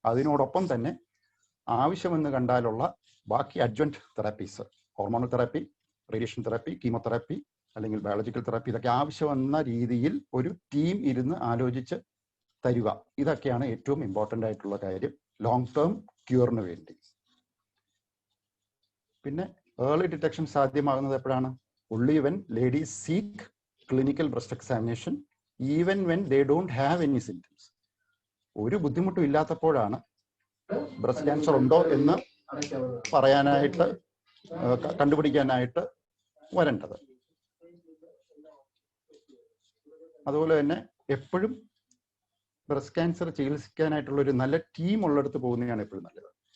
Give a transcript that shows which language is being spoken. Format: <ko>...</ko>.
<ml>അതിനോടൊപ്പം തന്നെ ആവശ്യമെന്ന് കണ്ടാലുള്ള ബാക്കി അഡ്ജന്റ് therapies, hormonal therapy, radiation therapy, chemotherapy അല്ലെങ്കിൽ ബയോളജിക്കൽ തെറാപ്പി, ഇതൊക്കെ ആവശ്യമെന്ന രീതിയിൽ ഒരു ടീം ഇരുന്ന് ആലോചിച്ച് തരിക. ഇതൊക്കെയാണ് ഏറ്റവും ഇമ്പോർട്ടൻ്റ് ആയിട്ടുള്ള കാര്യം ലോങ് ടേം ക്യൂറിന് വേണ്ടി. പിന്നെ ഏർലി ഡിറ്റക്ഷൻ സാധ്യമാകുന്നത് എപ്പോഴാണ്?</ml> <en>only when ladies seek clinical breast examination even when they don't have any symptoms.</en> <ml>ഒരു ബുദ്ധിമുട്ടും ഇല്ലാത്തപ്പോഴാണ് ബ്രസ്റ്റ് ക്യാൻസർ ഉണ്ടോ എന്ന് പറയാനായിട്ട് കണ്ടുപിടിക്കാനായിട്ട് വരേണ്ടത്. അതുപോലെ തന്നെ എപ്പോഴും ബ്രസ്റ്റ് ക്യാൻസർ ചികിത്സിക്കാനായിട്ടുള്ള ഒരു നല്ല ടീം ഉള്ളിടത്ത് പോകുന്നതാണ് എപ്പോഴും നല്ലത്.</ml>